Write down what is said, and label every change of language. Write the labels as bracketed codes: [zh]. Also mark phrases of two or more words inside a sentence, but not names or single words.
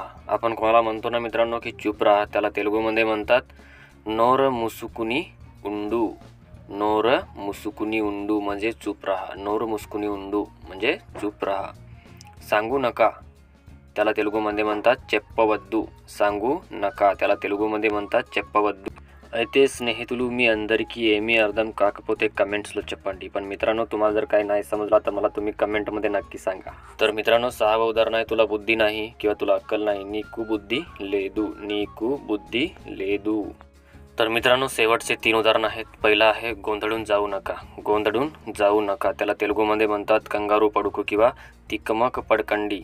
[mr] आपण कोणाला म्हणतो ना मित्रांनो की चूप रहा, त्याला तेलुगूमध्ये म्हणतात [te] నోరు మూసుకుని ఉండు। నోరు మూసుకుని ఉండు [mr] म्हणजे चूप रहा। [te] నోరు మూసుకుని ఉండు [mr] म्हणजे चूप रहा। सांगू नका त्याला तेलुगूमध्ये म्हणतात చెప్పవద్దు। सांगू नका त्याला तेलुगूमध्ये म्हणतात చెప్పవద్దు। [te] అయితే స్నేహితులు, మీ అందరికీ ఏమీ అర్థం కాకపోతే కమెంట్స్లో చెప్పండి। [mr] पण मित्रांनो, तुम्हाला जर काही नाही समजला तर मला तुम्ही कमेंटमध्ये नक्की सांगा। तर मित्रांनो, 6वा उदाहरण आहे तुला बुद्धी नाही किंवा तुला अक्कल नाही। [te] నీకు బుద్ధి లేదు, నీకు బుద్ధి లేదు। [mr] तर मित्रांनो, शेवटचे 3 उदाहरण आहेत। पहिला आहे गोंधळून जाऊ नका। गोंधळून जाऊ नका त्याला तेलुगूमध्ये म्हणतात [te] కంగారు పడకు [mr] किंवा [te] తికమక పడకండి।